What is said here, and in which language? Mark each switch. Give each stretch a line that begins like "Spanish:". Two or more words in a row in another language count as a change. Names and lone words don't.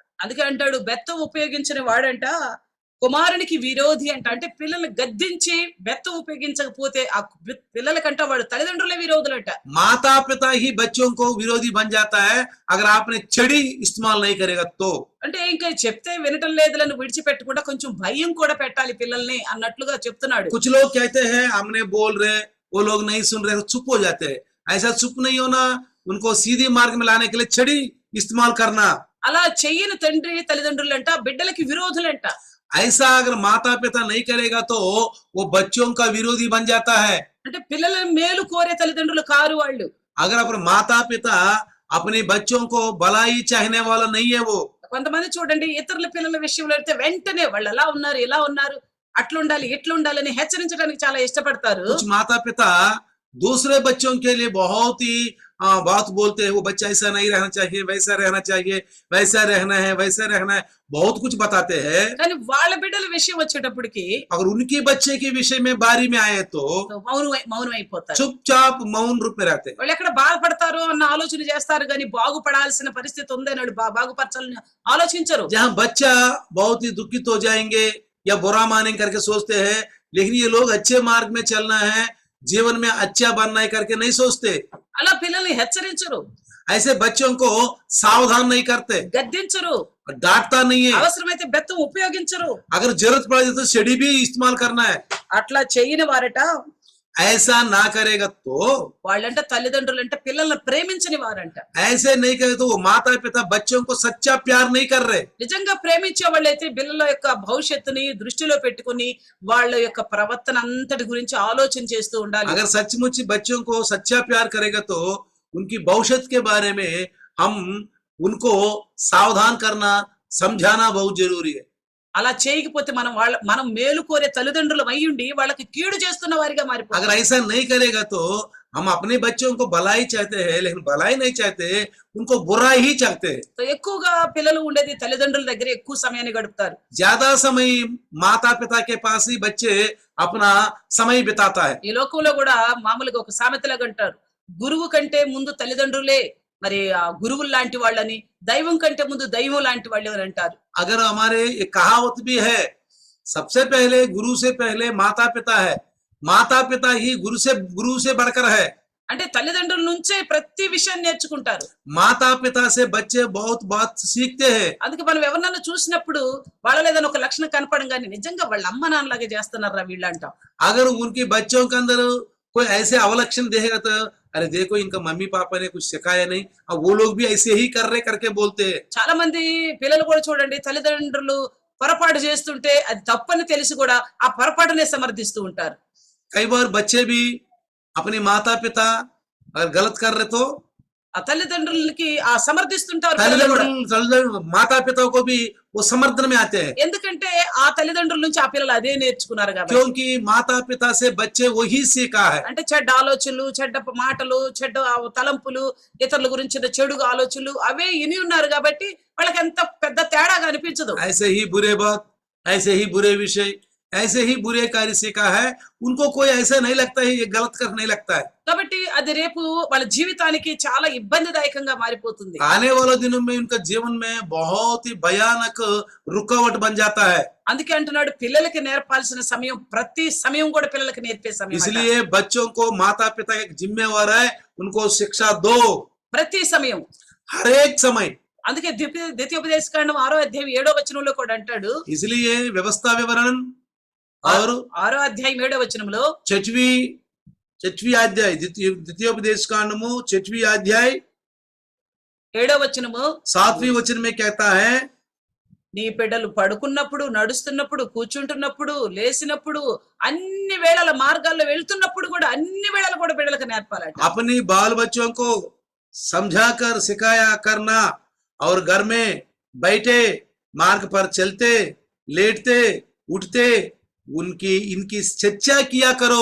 Telugu: అందుకే అంటాడు, బెత్తం ఉపయోగించిన వాడంట కుమారునికి విరోధి అంట। అంటే పిల్లల్ని గద్దించి బెత్తం ఉపయోగించకపోతే ఆ పిల్లలకంట వాడు తల్లిదండ్రులే విరోధులంట।
Hindi: माता पिता ही बच्चों को विरोधी बन जाता है अगर आपने छड़ी इस्तेमाल नहीं करेगा तो।
Telugu: అంటే ఇంకా చెప్తే వినటం లేదులని విడిచిపెట్టకుండా కొంచెం భయం కూడా పెట్టాలి పిల్లల్ని అన్నట్లుగా చెప్తున్నాడు।
Hindi: कुछ लोग कहते हैं हमने बोल रहे वो लोग नहीं सुन रहे, चुप हो जाते हैं। ऐसा चुप नहीं होना, उनको सीधी मार्ग में लाने के लिए छड़ी इस्तेमाल करना।
Telugu: అలా చెయ్యని తండ్రి తల్లిదండ్రులంట బిడ్డలకి విరోధులంట.
Hindi: ऐसा अगर माता पिता नहीं करेगा तो वो बच्चों का विरोधी बन जाता है।
Telugu: అంటే పిల్లల మేలు కోరే తల్లిదండ్రులు కారు వాళ్ళు.
Hindi: अगर अपने माता पिता अपने बच्चों को भलाई चाहने वाला नहीं है वो,
Telugu: కొంతమంది చూడండి ఇతరుల పిల్లల విషయంలో అయితే వెంటనే వాళ్ళు అలా ఉన్నారు ఇలా ఉన్నారు అట్లుండాలి ఇట్లుండాలి అని హెచ్చరించడానికి చాలా ఇష్టపడతారు.
Hindi: कुछ माता पिता दूसरे बच्चों के लिए बहुत ही बात बोलते हैं, वो बच्चा ऐसा नहीं रहना चाहिए, वैसा रहना चाहिए, वैसा रहना है, वैसा रहना है, बहुत कुछ बताते हैं।
Telugu: కానీ వాళ్ళ బిడ్డల విషయం వచ్చేటప్పటికి
Hindi: अगर उनके बच्चे के विषय में बारी में आए तो
Telugu: మౌనం అయిపోతారు.
Hindi: चुपचाप मौन रूप में रहते हैं।
Telugu: వాళ్ళు ఎక్కడ బాధపడతారో అన్న ఆలోచన చేస్తారు కానీ బాగుపడాల్సిన పరిస్థితి ఉందని వాళ్ళు బాగుపరచాలని ఆలోచించరు.
Hindi: जहाँ बच्चा बहुत ही दुखित हो जाएंगे या बुरा मानेंगे करके सोचते हैं, लेकिन ये लोग अच्छे मार्ग में चलना है, जीवन में अच्छा बनना है करके नहीं सोचते।
Telugu: అలా పిల్లల్ని హెచ్చరించరు,
Hindi: ऐसे बच्चों को सावधान नहीं करते,
Telugu: గద్దించరు,
Hindi: डांटता नहीं है।
Telugu: అవసరమైతే బెత్తం ఉపయోగించరు.
Hindi: अगर जरूरत पड़े तो सीढ़ी भी इस्तेमाल करना है।
Telugu: అట్లా చేయని వారట
Hindi: ऐसा ना करेगा तो,
Telugu: వాళ్ళంట తల్లిదండ్రులంట పిల్లల్ని ప్రేమించని వారంట.
Hindi: ऐसे नहीं करे तो वो माता पिता बच्चों को सच्चा प्यार नहीं कर रहे।
Telugu: నిజంగా ప్రేమించే వాళ్ళైతే పిల్లల యొక్క భవిష్యత్తుని దృష్టిలో పెట్టుకుని వాళ్ళ యొక్క ప్రవర్తన అంతటి గురించి ఆలోచన చేస్తూ ఉండాలి.
Hindi: अगर सचमुच बच्चों को सच्चा प्यार करेगा तो उनकी भविष्य के बारे में हम उनको सावधान करना, समझाना बहुत जरूरी है।
Telugu: అలా చేయకపోతే మనం మేలు కోరే తల్లిదండ్రులం అయ్యుండి వాళ్ళకి కీడు చేస్తున్న వారిగా మారిపోతాం.
Hindi: अगर ऐसा नहीं करेगा तो हम अपने बच्चों को भलाई चाहते हैं, लेकिन भलाई नहीं चाहते, उनको बुरा ही चाहते हैं।
Telugu: సో ఎక్కువగా పిల్లలు ఉండేది తల్లిదండ్రుల దగ్గర ఎక్కువ సమయాన్ని గడుపుతారు.
Hindi: ज्यादा समय माता पिता के पास ही बच्चे अपना समय बिताता है।
Telugu: ఈ లోకంలో కూడా మామూలుగా ఒక సామెతలాగా అంటారు, గురువు కంటే ముందు తల్లిదండ్రులే మరి ఆ గురువులు లాంటి వాళ్ళని, దైవం కంటే ముందు దైవం లాంటి వాళ్ళు అని అంటారు.
Hindi: अगर हमारे एक कहावत भी है, सबसे पहले गुरु से पहले माता पिता है, माता पिता ही गुरु से बढ़कर है।
Telugu: అంటే తల్లిదండ్రుల నుంచే ప్రతి విషయాన్ని నేర్చుకుంటారు.
Hindi: माता पिता से बच्चे बहुत बात सीखते हैं।
Telugu: అందుకే మనం ఎవరినైనా చూసినప్పుడు వాళ్ళలో ఏదైనా ఒక లక్షణం కనపడంగానే నిజంగా వాళ్ళ అమ్మ నాన్నలాగే చేస్తున్నారా వీళ్ళు అంటాం.
Hindi: अगर उनके बच्चों के अंदर कोई ऐसे अवलक्षण देखेगा तो अरे देखो इनका मम्मी पापा ने कुछ सिखाया नहीं, अब वो लोग भी ऐसे ही कर रहे करके बोलते हैं।
Telugu: చాలా మంది పిల్లలు కూడా చూడండి తల్లిదండ్రులు పొరపాటు చేస్తుంటే అది తప్పని తెలిసి కూడా ఆ పొరపాటునే సమర్థిస్తూ ఉంటారు.
Hindi: कई बार बच्चे भी अपने माता पिता अगर गलत कर रहे तो
Telugu: ఆ తల్లిదండ్రులకి ఆ సమర్థిస్తుంటారు పిల్లలు కూడా.
Hindi: माता पिता को भी वो समर्थन में आते हैं,
Telugu: ఎందుకంటే ఆ తల్లిదండ్రుల నుంచి ఆ పిల్లలు అదే నేర్చుకున్నారు కాబట్టి.
Hindi: क्योंकि माता पिता से बच्चे वही सीखा है।
Telugu: అంటే చెడ్డ ఆలోచనలు, చెడ్డ మాటలు, చెడ్డ తలంపులు, ఇతరుల గురించి చెడు ఆలోచనలు అవే ఇని ఉన్నారు కాబట్టి వాళ్ళకి ఎంత పెద్ద తేడాగా అనిపించదు.
Hindi: ऐसे ही बुरे बात, ऐसे ही बुरे विषय, ऐसे ही बुरे कार्य सीखा है, उनको कोई ऐसा नहीं लगता है, ये गलत कर नहीं लगता है।
Telugu: కాబట్టి అది రేపు వాళ్ళ జీవితానికి చాలా ఇబ్బందిదాయకంగా మారిపోతుంది.
Hindi: आने वाले दिनों में उनका जीवन में बहुत ही भयानक रुकावट बन जाता है।
Telugu: అందుకే అంటున్నాడు పిల్లలకి నేర్పాల్సిన సమయం ప్రతి సమయం కూడా పిల్లలకి నేర్పే సమయం అట.
Hindi: इसलिए बच्चों को माता पिता एक जिम्मेवार है, उनको शिक्षा दो
Telugu: ప్రతి సమయం.
Hindi: हर एक समय।
Telugu: అందుకే ద్వితీయోపదేశకాండం 6వ అధ్యాయం 7వ వచనంలో కూడా అంటాడు,
Hindi: इसलिए व्यवस्था विवरण और
Telugu: 6వ అధ్యాయం 7వ వచనంలో
Hindi: छठवीं अध्याय द्वितीयोपदेश कांडमु 6वीं अध्याय
Telugu: 7వ వచనము
Hindi: 7वीं वचन में कहता है,
Telugu: నీ బిడ్డలు పడుకున్నప్పుడు, నడుస్తున్నప్పుడు, కూర్చుంటున్నప్పుడు, లేసినప్పుడు, అన్ని వేళల మార్గాల్లో వెళ్తున్నప్పుడు కూడా అన్ని వేళలు కూడా బిడ్డలకు నేర్పాలట.
Hindi: अपनी बाल बच्चों को समझाकर सिखाया करना और घर में बैठे मार्ग पर चलते, लेटते, उठते इनकी चर्चा किया करो।